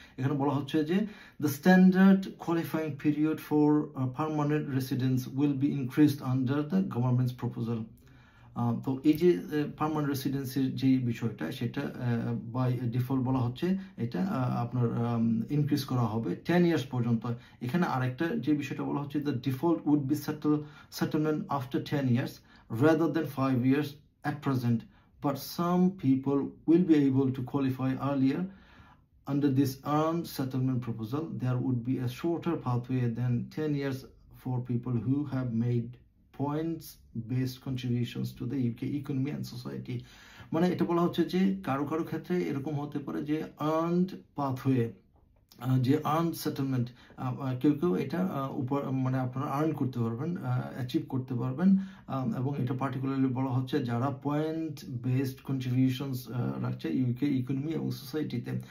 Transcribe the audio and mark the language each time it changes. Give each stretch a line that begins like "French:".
Bangla: এখানে বলা হচ্ছে যে
English: the standard qualifying period for permanent residence will be increased under the government's proposal।
Bangla: তো এই যে পার্মানেন্ট রেসিডেন্সির যে বিষয়টা সেটা বাই ডিফল্ট বলা হচ্ছে এটা আপনার ইনক্রিজ করা হবে 10 ইয়ার্স পর্যন্ত। এখানে আরেকটা যে বিষয়টা বলা হচ্ছে
English: The default would be settlement after 10 years rather than 5 years at present, but some people will be able to qualify earlier. Under this earned settlement proposal, there would be a shorter pathway than 10 years for people who have made points based contributions to the UK economy and society।
Bangla: মানে এটা বলা হচ্ছে যে কারো কারো ক্ষেত্রে এরকম হতে পারে যে আর্নড পাথওয়ে, যে আর্ন সেটেলমেন্ট, কেউ কেউ এটা উপর মানে আপনারা আর্ন করতে পারবেন, অ্যাচিভ করতে পারবেন। এবং এটা পার্টিকুলারলি বলা হচ্ছে যারা পয়েন্ট বেসড কন্ট্রিবিউশনস রাখছে ইউকে ইকোনমি এবং সোসাইটিতে।